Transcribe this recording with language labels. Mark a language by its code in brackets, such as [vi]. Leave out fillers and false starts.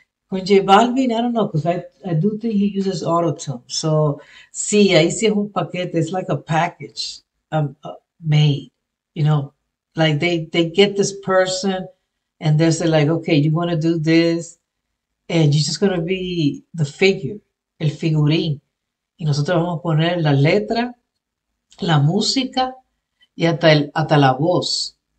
[en] Con JBalvin, I don't know, because I do think he uses autotune. [es] So, sí, ahí sí es un paquete. [en] It's like a package made, you know. Like they get this person and they're saying like, okay, you want to do this and you're just going to be the figure, el figurín. [es] Y nosotros vamos a poner la letra, la música y hasta la voz.